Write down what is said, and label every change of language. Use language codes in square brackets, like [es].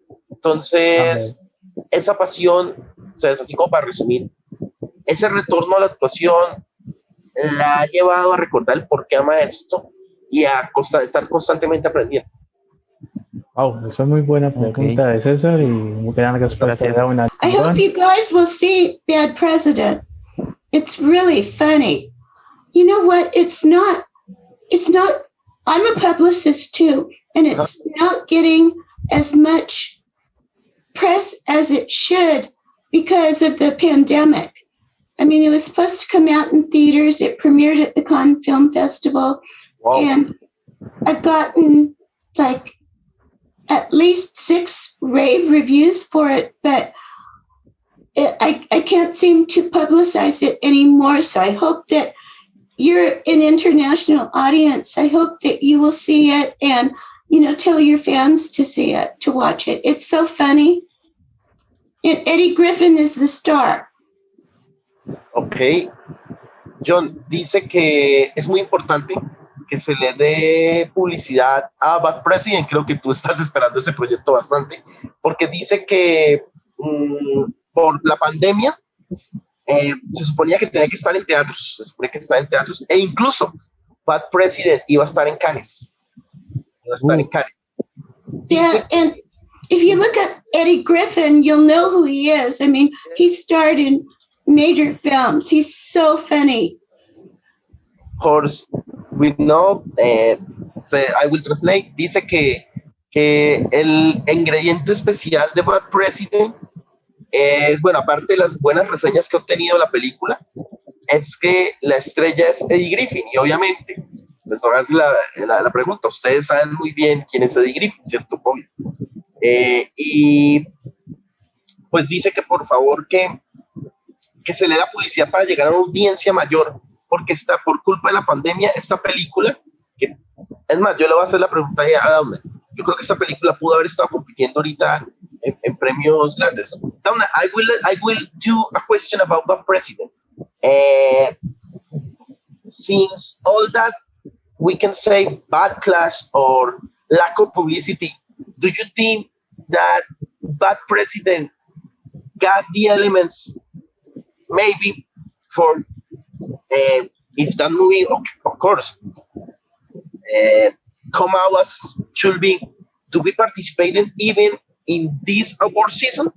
[es] Entonces, esa pasión, o sea, es así como para resumir, ese retorno a la actuación la ha llevado a recordar el por qué ama esto y a estar constantemente aprendiendo. Wow, esa es muy buena pregunta de César y muy gran respuesta de Dawna. [en] I hope you guys will see Bad President. It's really funny. You know what? It's not, I'm a publicist too, and it's not getting as much press as it should because of the pandemic. I mean, it was supposed to come out in theaters. It premiered at the Cannes Film Festival. Wow. And I've gotten like at least 6 rave reviews for it, but I can't seem to publicize it anymore. So I hope that you're an international audience. I hope that you will see it and, you know, tell your fans to see it, to watch it. It's so funny. And Eddie Griffin is the star. Ok. [es] John dice que es muy importante que se le dé publicidad a Bad President. Creo que tú estás esperando ese proyecto bastante, porque dice que por la pandemia se suponía que tenía que estar en teatros, e incluso Bad President iba a estar en Cannes. [en] Yeah, and if you look at Eddie Griffin, you'll know who he is. I mean, he starred in major films. He's so funny. Of course, we know, I will translate. [es] Dice que el ingrediente especial de Bad President es, bueno, aparte de las buenas reseñas que ha obtenido la película, es que la estrella es Eddie Griffin, y obviamente, les voy a hacer la pregunta, ustedes saben muy bien quién es Eddie Griffin, ¿cierto? Obvio. Y pues dice que por favor que se le da publicidad para llegar a una audiencia mayor, porque está por culpa de la pandemia, esta película, que es más, yo le voy a hacer la pregunta a Dawna. Yo creo que esta película pudo haber estado compitiendo ahorita en premios grandes. [en] Dawna, I will do a question about Bad President. Since all that we can say backlash or lack of publicity, do you think that Bad President got the elements maybe for if that movie, of course, come out as should be, to be participating even in this award season?